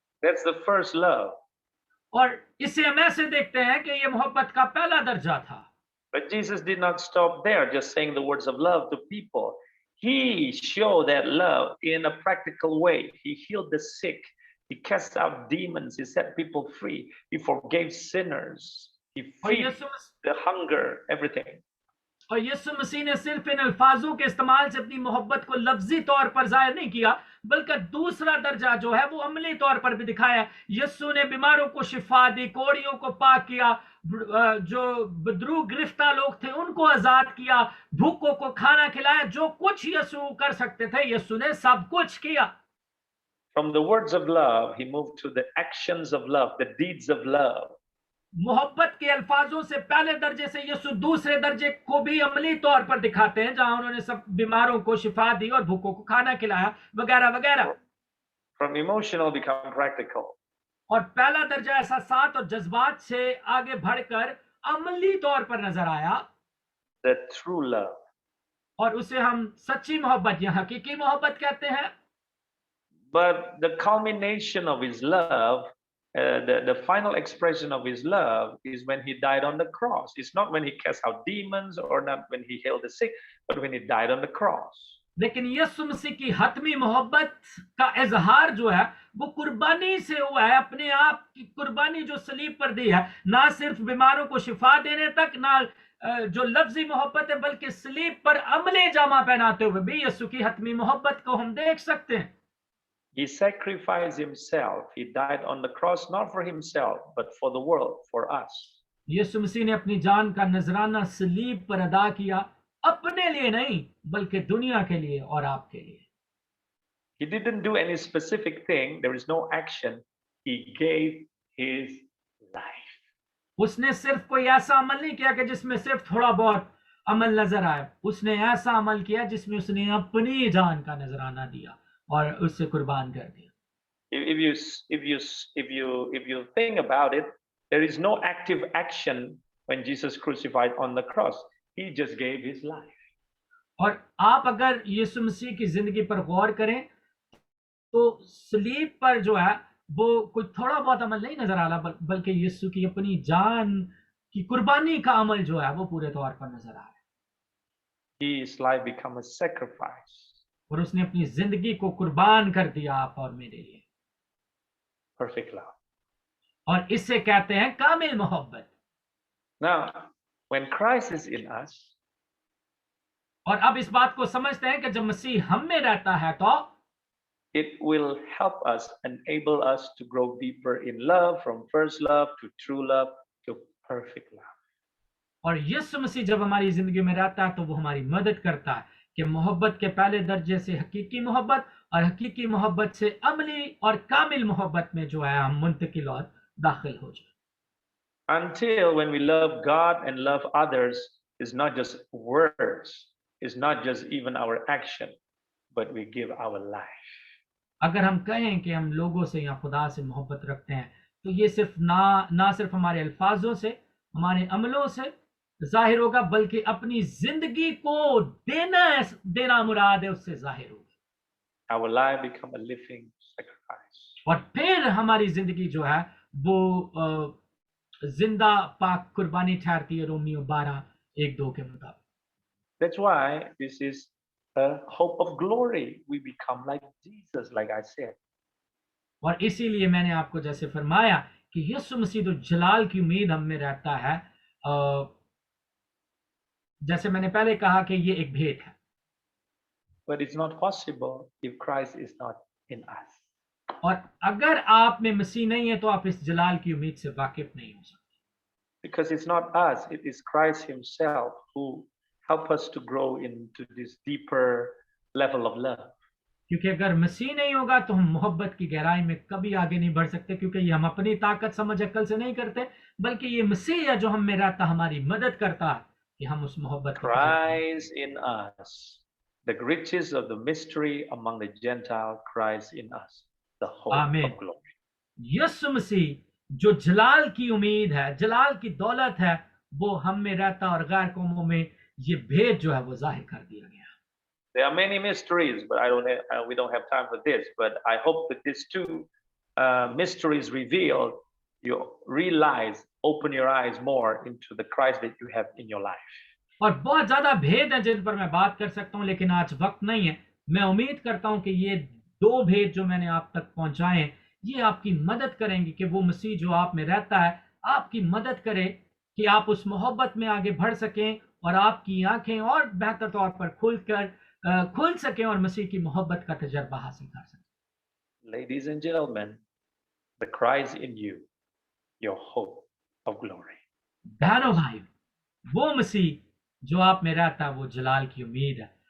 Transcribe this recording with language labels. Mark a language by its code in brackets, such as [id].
[en] That's the first love. [hi] और इसे हम ऐसे देखते हैं कि ये मोहब्बत का पहला दर्जा था। [en] But Jesus did not stop there, just saying the words of love to people. He showed that love in a practical way. He healed the sick. He cast out demons. He set people free. He forgave sinners. He [hi] और [en] feed [hi] Yeshu Masih [en] the hunger, everything. [hi] और यीशु मसीह ने सिर्फ इन अल्फाजों के इस्तेमाल से अपनी मोहब्बत को लफ्जी तौर पर जाहिर नहीं किया, बल्कि दूसरा दर्जा जो है वो अमली तौर पर भी दिखाया। यीशु ने बीमारों को शिफा दी, कोढ़ियों को पाक किया, जो बदरू गिरफ्तार लोग थे उनको आजाद किया, भूखों को खाना खिलाया। जो कुछ यीशु कर सकते थे, यीशु ने सब कुछ किया। [en] From the words of love, he moved to the actions of love, the deeds of love. [hi] मोहब्बत के अल्फाजों से पहले दर्जे से यीशु दूसरे दर्जे को भी अमली तौर पर दिखाते हैं, जहां उन्होंने सब बीमारों को शिफा दी और भूखों को खाना खिलाया, वगैरह वगैरह। [en] From emotional become practical. [hi] और पहला दर्जा एहसासात और जज्बात से आगे बढ़कर अमली तौर पर नजर आया, [en] The true love. [hi] और उसे हम सच्ची मोहब्बत या हकीकी मोहब्बत कहते हैं। [en] But the culmination of his love, the final expression of his love is when he died on the cross. It's not when he cast out demons or not when he healed the sick, but when he died on the cross. [hi] लेकिन यीशु मसीह की हतमी मोहब्बत का इजहार जो है वो कुर्बानी से हुआ है, अपने आप की कुर्बानी जो सलीब पर दी है। ना सिर्फ बीमारों को शिफा देने तक, ना जो लफ्जी मोहब्बत है, बल्कि सलीब पर अमले जामा पहनाते हुए भी यीशु की हतमी मोहब्बत को हम देख सकते हैं। [en] He sacrificed himself. He died on the cross, not for himself, but for the world, for us. [hi] यीशु मसीह ने अपनी जान का नजराना सलीब पर अदा किया, अपने लिए नहीं बल्कि दुनिया के लिए और आपके लिए। [en] He didn't do any specific thing. There is no action. He gave his life. [hi] उसने सिर्फ कोई ऐसा अमल नहीं किया कि जिसमें सिर्फ थोड़ा बहुत अमल नजर आए। उसने ऐसा अमल किया जिसमें उसने अपनी जान का नजराना दिया और उससे कुर्बान कर दिया। [en] If you think about it, there is no active action when Jesus crucified on the cross. He just gave his life. [hi] और आप अगर यीशु मसीह की जिंदगी पर गौर करें तो सलीब पर जो है वो कोई थोड़ा बहुत अमल नहीं नजर आ रहा, बल्कि यीशु की अपनी जान की कुर्बानी का अमल जो है वो पूरे तौर पर नजर आ रहा है। [en] His life became a sacrifice. [hi] और उसने अपनी जिंदगी को कुर्बान कर दिया आप और मेरे लिए। [en] Perfect love. [hi] और इससे कहते हैं कामिल मोहब्बत। [en] Now, when Christ is in us, [hi] और अब इस बात को समझते हैं कि जब मसीह हम में रहता है तो [en] it will help us, enable us to grow deeper in love, from first love to true love to perfect love. [hi] और यीशु मसीह जब हमारी जिंदगी में रहता है तो वो हमारी मदद करता है कि मोहब्बत के पहले दर्जे से हकीकी मोहब्बत और हकीकी मोहब्बत से अमली और कामिल मोहब्बत में जो है हम मुंतकिल और दाखिल हो जाए। [en] Until when we love God and love others, is not just words, is not just even our action, but we give our life. [hi] अगर हम कहें कि हम लोगों से या खुदा से मोहब्बत रखते हैं तो ये सिर्फ ना सिर्फ हमारे अल्फाजों से, हमारे अमलों से जाहिर होगा, बल्कि अपनी जिंदगी को देना मुराद है, उससे जाहिर होगा। [en] Our life become a living sacrifice. [hi] और फिर हमारी जिंदगी जो है वो जिंदा पाक कुर्बानी ठहरती है, रोमियो 12:1-2 के मुताबिक। [en] That's why this is a hope of glory. We become like Jesus, like I said. [hi] और इसीलिए मैंने आपको जैसे फरमाया कि यीशु मसीह तो जलाल की उम्मीद हम में रहता है, जैसे मैंने पहले कहा कि ये एक भेद है। [en] But it's not possible if Christ is not in us. [hi] और अगर आप में मसीह नहीं है तो आप इस जलाल की उम्मीद से वाकिफ नहीं हो सकते। [en] Because it's not us, it is Christ himself who help us to grow into this deeper level of love. [hi] क्योंकि अगर मसीह नहीं होगा तो हम मोहब्बत की गहराई में कभी आगे नहीं बढ़ सकते, क्योंकि ये हम अपनी ताकत समझ अक्ल से नहीं करते, बल्कि ये मसीह है जो हम में रहता हमारी मदद करता है कि हम उस मोहब्बत को [en] Christ in us, the riches of the mystery among the Gentile, Christ in us, the hope of glory. [hi] यीशु मसीह जो जलाल की उम्मीद है, जलाल की दौलत है, वो हम में रहता और गैर कौमों में ये भेद जो है वो जाहिर कर दिया गया। [en] There are many mysteries, but we don't have time for this. But I hope that these two mysteries revealed, you realize, open your eyes more into the Christ that you have in your life. [hi] और बहुत ज्यादा भेद हैं जिन पर मैं बात कर सकता हूं, लेकिन आज वक्त नहीं है। मैं उम्मीद करता हूं कि ये दो भेद जो मैंने आप तक पहुंचाए, ये आपकी मदद करेंगे कि वो मसीह जो आप में रहता है आपकी मदद करे कि आप उस मोहब्बत में आगे बढ़ सकें और आपकी आंखें और बेहतर तौर पर खुल सकें और मसीह की मोहब्बत का तजर्बा हासिल कर सकें। [en] Ladies and gentlemen, the Christ in you, your hope of glory. [hi] बहनों भाई, वो मसीह जो आप में रहता है वो जलाल की उम्मीद है।